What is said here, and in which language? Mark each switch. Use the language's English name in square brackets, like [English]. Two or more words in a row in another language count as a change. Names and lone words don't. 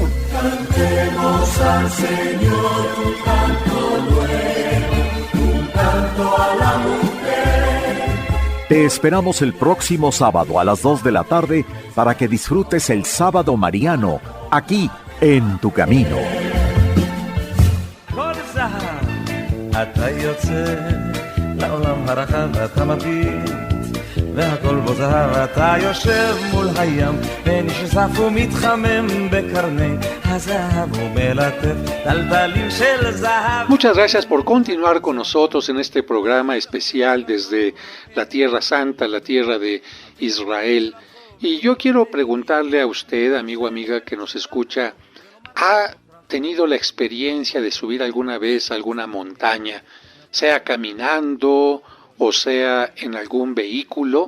[Spanish] Cantemos al Señor un canto nuevo, un canto a la mujer. Te esperamos el próximo sábado a las 2 de la tarde para que disfrutes el sábado mariano aquí en Tu Camino. [Hebrew] והכל בו זהב, אתה יושב מול הים, ונשזף ומתחמם בקרני הזהב ומלטף טלטלים של זהב. [Spanish] Muchas gracias por continuar con nosotros en este programa especial desde la Tierra Santa, la tierra de Israel. Y yo quiero preguntarle a usted, amigo, amiga que nos escucha, ¿ha tenido la experiencia de subir alguna vez a alguna montaña, sea caminando o sea en algún vehículo?